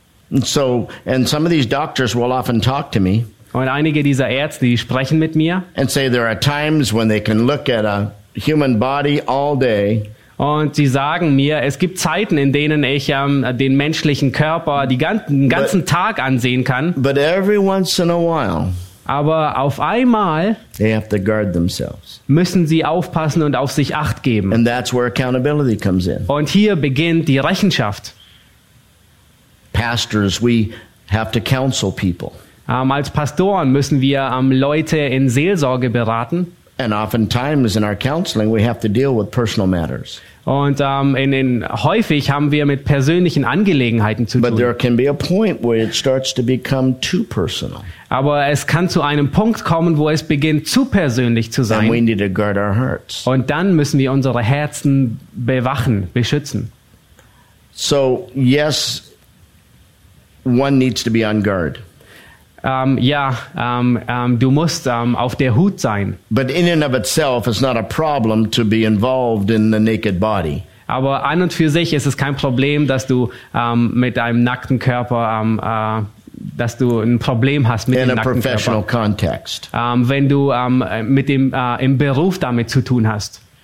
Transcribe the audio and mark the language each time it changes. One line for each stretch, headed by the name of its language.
English: And some of these doctors will often talk to me,
German: und einige dieser Ärzte, die sprechen mit mir,
English: and say there are times when they can look at a human body all day.
German: Und sie sagen mir, es gibt Zeiten, in denen ich den menschlichen Körper den ganzen Tag ansehen kann.
English: But every once in a while,
German: aber auf einmal
English: they have to guard themselves.
German: Müssen sie aufpassen und auf sich Acht geben.
English: And that's where accountability comes in.
German: Und hier beginnt die Rechenschaft.
English: Pastors, we have to counsel people.
German: Als Pastoren müssen wir Leute in Seelsorge beraten.
English: And oftentimes in our counseling we have to deal with personal matters.
German: Und häufig haben wir mit persönlichen Angelegenheiten zu tun.
English: But there can be a point where it starts to become too personal.
German: Aber es kann zu einem Punkt kommen, wo es beginnt zu persönlich zu sein.
English: And we need to guard our hearts.
German: Und dann müssen wir unsere Herzen bewachen, beschützen.
English: So yes, one needs to be on guard.
German: Du musst auf der Hut sein.
English: But in and of itself, it's not a problem to be involved in the naked body.
German: Aber an und für sich ist es kein Problem, dass du mit einem nackten Körper, dass du ein Problem hast mit in dem nackten Körper.
English: In a professional context.
German: Wenn du mit dem im Beruf damit zu tun hast.